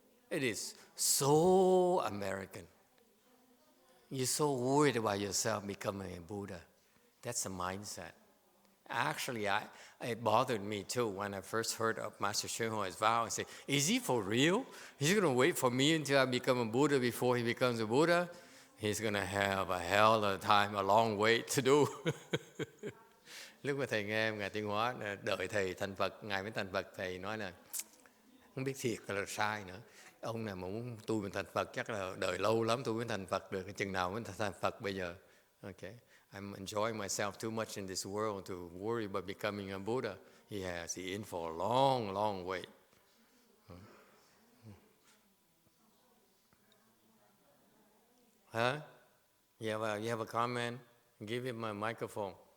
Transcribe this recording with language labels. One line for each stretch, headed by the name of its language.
English: It is so American. You're so worried about yourself becoming a Buddha. That's a mindset. Actually, it bothered me too when I first heard of Master YongHua's vow. I said, is he for real? He's going to wait for me until I become a Buddha before he becomes a Buddha? He's going to have a hell of a time, a long wait to do.
Vietnamese: Lúc mà thầy nghe Ngài Tuyên Hóa đợi thầy thành Phật, Ngài mới thành Phật, thầy nói là không biết thiệt là sai nữa. Ông nào mà muốn tu mình thành Phật chắc là đợi lâu lắm tôi mới thành Phật được. Chừng nào mới thành Phật bây giờ?
English: Okay. I'm enjoying myself too much in this world to worry about becoming a Buddha. He's in for a long, long wait. Huh? You have a comment? Give him a microphone.